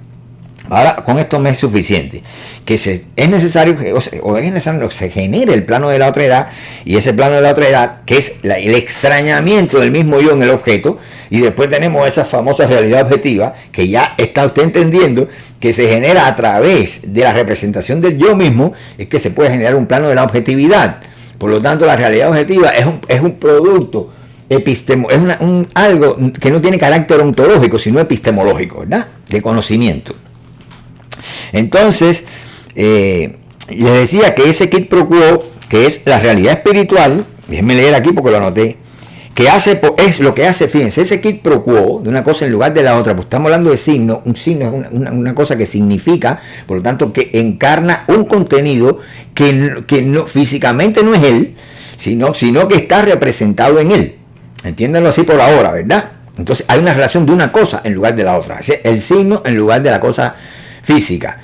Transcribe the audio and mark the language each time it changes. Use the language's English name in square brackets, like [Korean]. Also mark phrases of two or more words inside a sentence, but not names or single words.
[Spanish] Ahora, con esto me es suficiente, que es necesario que se genere el plano de la otra edad, y ese plano de la otra edad, que es el extrañamiento del mismo yo en el objeto, y después tenemos esa famosa realidad objetiva, que ya está usted entendiendo, que se genera a través de la representación del yo mismo, es que se puede generar un plano de la objetividad. Por lo tanto, la realidad objetiva es un producto algo que no tiene carácter ontológico, sino epistemológico, ¿verdad? De conocimiento. Entonces, les decía que ese [Latin] quid pro quo, [Spanish] que es la realidad espiritual, déjenme leer aquí porque lo anoté, es lo que hace, fíjense, ese [Latin] quid pro quo [Spanish] de una cosa en lugar de la otra, pues estamos hablando de signo, un signo es una cosa que significa, por lo tanto, que encarna un contenido que no, físicamente no es él, sino que está representado en él. Entiéndanlo así por ahora, ¿verdad? Entonces hay una relación de una cosa en lugar de la otra, el signo en lugar de la cosa física.